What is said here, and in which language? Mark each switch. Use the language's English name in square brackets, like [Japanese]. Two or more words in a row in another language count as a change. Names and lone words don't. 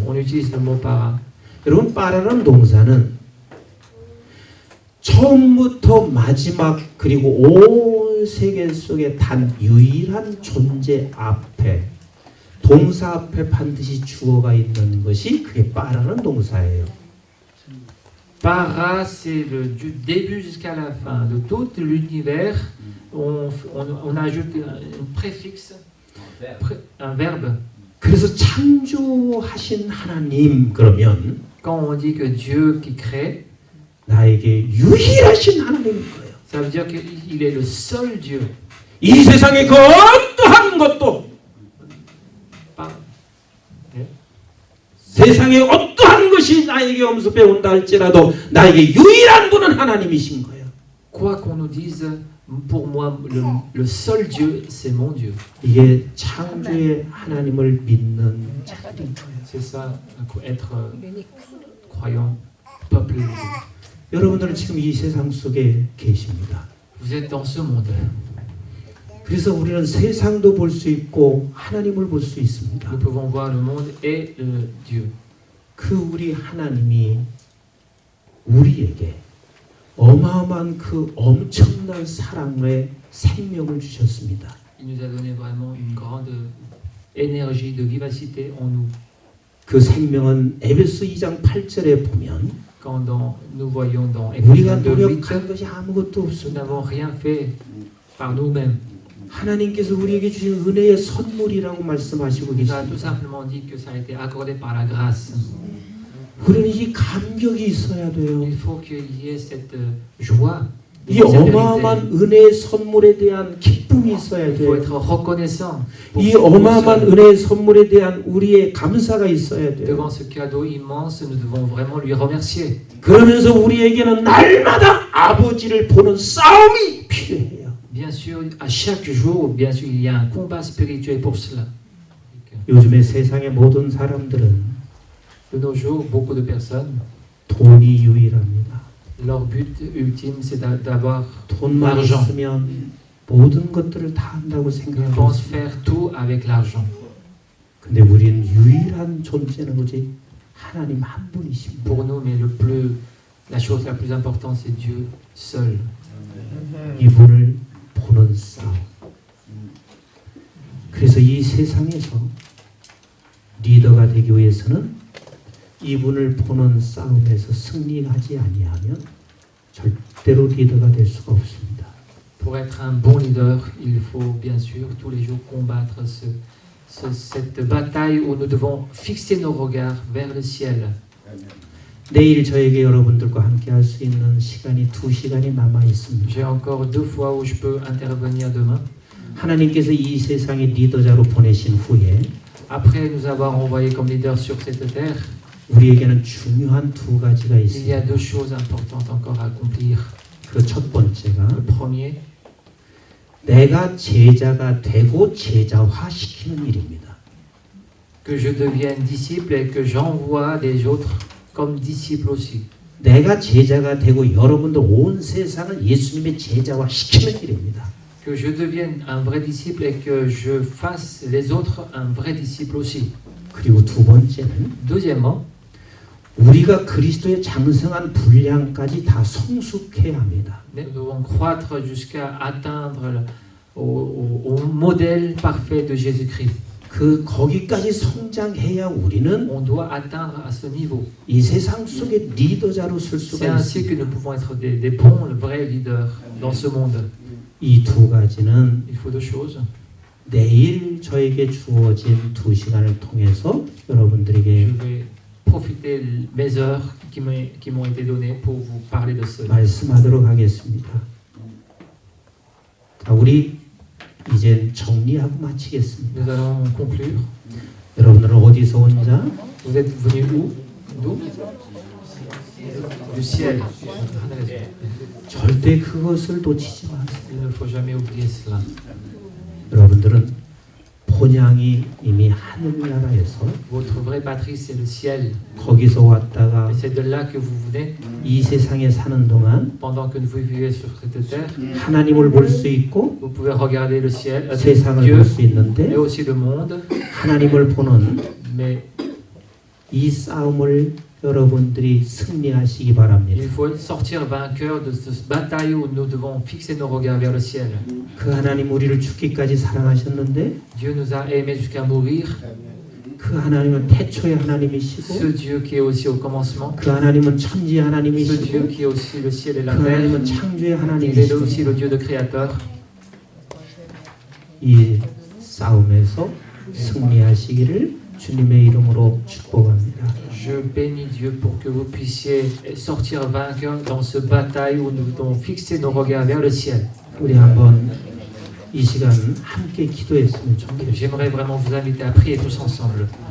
[French] on utilise le mot para. [Korean] 여러분 빠라라는 동사는 처음부터 마지막 그리고 온 세계 속에 단 유일한 존재 앞에 동사 앞에 반드시 주어가 있는 것이 그게 빠라는 동사예요. [French] Para, c'est du début jusqu'à la fin de tout l'univers. On ajoute un préfixe, un verbe. [Korean] 그래서 창조하신 하나님 그러면 [French] Quand on dit que Dieu qui crée, [Korean] 나에게 유일하신 하나님인 거예요. [French] ça veut dire qu'il est le seul Dieu. [Korean] 이 세상의 그 어떠한 것도 [French] Pas- [Korean] 세상의 어떠한 것이 나에게 엄습해 온다 할지라도 나에게 유일한 분은 하나님이신 거예요. [French] Quoi qu'on nous dise, pour moi, le seul Dieu, c'est mon Dieu. [Korean] 이게 창조의 하나님을 믿는 자들인 거예요. [French] C'est ça, être croyant, peuple de Dieu. [Korean] 여러분들은 지금 이 세상 속에 계십니다. [French] Vous êtes dans ce monde. [Korean] 그래서 우리는 세상도 볼 수 있고 하나님을 볼 수 있습니다. [French] Nous pouvons voir le monde et Dieu. [Korean] 그 우리 하나님이 우리에게 어마어마한 그 엄청난 사랑의 생명을 주셨습니다. [French] Il nous a donné vraiment une grande énergie de vivacité en nous. [Korean] 그 생명은 에베소 2장 8절에 보면 [French] Quand nous voyons dans [Korean] 우리가 [French] Éphésiens 2, 8, [Korean] 노력한 것이 아무것도 [French] nous [Korean] 없습니다. [French] n'avons rien fait par nous-mêmes. [Korean] 하나님께서 우리에게 주신 은혜의 선물이라고 말씀하시고 [French] Il a tout [Korean] 계십니다. [French] simplement dit que ça a été accordé par la grâce. [Korean] 우리는 이 감격이 있어야 돼요. [French] Il faut qu'il y ait cette joie, [Korean] 이 [French] cette [Korean] 어마어마한 [French] vérité. [Korean] 은혜의 선물에 대한 기쁨이 있어야 [French] Il faut [Korean] 돼요. [French] être reconnaissant pour [Korean] 이 [French] ce [Korean] 어마어마한 [French] cadeau. [Korean] 은혜의 선물에 대한 우리의 감사가 있어야 돼요. [French] Devant ce cadeau immense, nous devons vraiment lui remercier. [Korean] 그러면서 우리에게는 날마다 아버지를 보는 싸움이 필요해요. [French] Bien sûr, à chaque jour, bien sûr, il y a un combat spirituel pour cela. [Korean] 요즘에 세상의 모든 사람들은 [French] De nos jours, beaucoup de personnes [Korean] 돈이 유일합니다. [French] Leur but ultime, c'est d'avoir [Korean] 돈만 [French] l'argent. [Korean] 있으면 모든 것들을 다 한다고 [French] Ils [Korean] 생각하고 [French] pensent [Korean] 있습니다. [French] faire tout avec l'argent. [Korean] 근데 우리는 유일한 존재는 오직 하나님 한 분이십니다. [French] Pour nous, mais la chose la plus importante, c'est Dieu seul. [Korean] 이분을 보는 싸움. 그래서 이 세상에서 리더가 되기 위해서는 이분을 보는 싸움에서 승리하지 아니하면 절대로 리더가 될 수가 없습니다. [French] Pour être un bon leader, il faut bien sûr tous les jours combattre cette bataille où nous devons fixer nos regards vers le ciel. [Korean] 내일 저에게 여러분들과 함께 할 수 있는 시간이 2시간이 남아 있습니다. [French] J'ai encore 2 fois où je peux intervenir demain. [Korean] 하나님께서 이 세상에 리더자로 보내신 후에 [French] Après nous avoir envoyés comme leaders sur cette terre, [Korean] 우리에게는 중요한 2가지가 [French] il y a [Korean] 있습니다. [French] 2 choses importantes encore à accomplir. [Korean] 그 첫 번째가 [French] Le premier, [Korean] 내가 제자가 되고 제자화시키는 일입니다. [French] que je devienne disciple et que j'envoie des autres comme disciples aussi. [Korean] 내가 제자가 되고 여러분들 온 세상을 예수님의 제자화시키는 일입니다. [French] Que je devienne un vrai disciple et que je fasse les autres un vrai disciple aussi. [Korean] 그리고 두 번째는 [French] Deuxièmement, [Korean] 우리가 그리스도의 장성한 분량까지 다 성숙해야 합니다. [French] nous devons croître jusqu'à atteindre au modèle parfait de Jésus-Christ. [Korean] 그 거기까지 성장해야 우리는 [French] On doit atteindre à ce niveau. [Korean] 이 세상 속에 리더자로 설 [French] C'est [Korean] 수가 [French] ainsi que [Korean] 있습니다. [French] nous pouvons être des bons, vrais leaders dans ce monde. [Korean] 이 두 가지는 [French] Il faut 2 choses. [Korean] 내일 저에게 주어진 2시간을 통해서 [French] Je [Korean] 여러분들에게 [French] vais profiter mes heures qui m'ont été données pour vous parler de cela. [Korean] 말씀하도록 하겠습니다. 자, 우리 이제 정리하고 마치겠습니다. [French] Nous allons conclure. [Korean] 여러분들은 어디서 온 자? [French] Vous êtes venus où? D'où? Du ciel. [Korean] 절대 그것을 놓치지 마세요. [French] Il ne faut jamais oublier cela. [Korean] 여러분들은 본향이 이미 하늘나라에서 [French] Votre vraie patrie, c'est le ciel. [Korean] 거기서 왔다가 [French] Et c'est de là que vous venez. [Korean] 이 세상에 사는 동안 [French] Pendant que vous vivez sur cette terre, [Korean] 하나님을 볼 수 있고 [French] vous pouvez regarder le ciel, [Korean] 세상을 [French] Dieu, [Korean] 볼 수 [French] mais [Korean] 있는데 [French] aussi le monde. [Korean] 하나님을 보는 [French] Mais [Korean] 이 싸움을 여러분들이 승리하시기 바랍니다. [French] il faut sortir vainqueur de cette bataille où nous devons fixer nos regards vers le ciel. [Korean] 그 하나님 우리를 죽기까지 사랑하셨는데 [French] Dieu nous a aimés jusqu'à mourir. [Korean] 그 하나님은 태초의 [French] Ce [Korean] 하나님이시고 [French] Dieu qui est aussi au commencement. [Korean] 그 하나님은 천지의 [French] Ce Dieu [Korean] 하나님이시고 [French] qui est aussi le ciel et [Korean] 그 [French] la terre. [Korean] 하나님은 창조의 [French] Il est [Korean] 하나님이시고 [French] aussi le Dieu de créateur. [Korean] 이 싸움에서 승리하시기를 주님의 이름으로 축복합니다. [French] Je bénis Dieu pour que vous puissiez sortir vainqueur dans ce bataille où nous devons fixer nos regards vers le ciel. [Korean] 우리 한번 이 시간 함께 기도했으면 좋겠습니다. [French] J'aimerais vraiment vous inviter à prier tous ensemble.